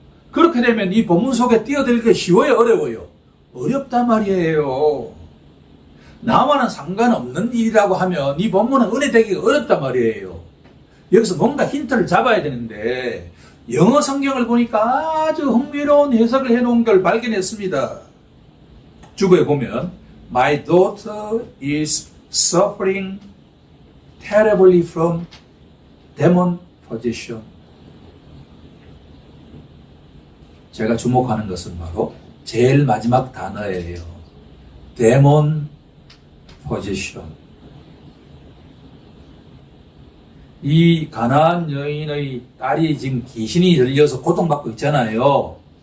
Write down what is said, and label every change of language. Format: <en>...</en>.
<ko>그렇게 되면 이 본문 속에 뛰어들기 쉬워요, 어려워요? 어렵단 말이에요. 나와는 상관없는 일이라고 하면 이 본문은 은혜되기가 어렵단 말이에요. 여기서 뭔가 힌트를 잡아야 되는데 영어 성경을 보니까 아주 흥미로운 해석을 해놓은 걸 발견했습니다. 주보에 보면</ko> <en>My daughter is suffering terribly from demon possession.</en> <ko>제가 주목하는 것은 바로 제일 마지막 단어예요.</ko> <en>demon possession.</en> <ko>이 가나안 여인의 딸이 지금 귀신이 들려서 고통받고 있잖아요.</ko>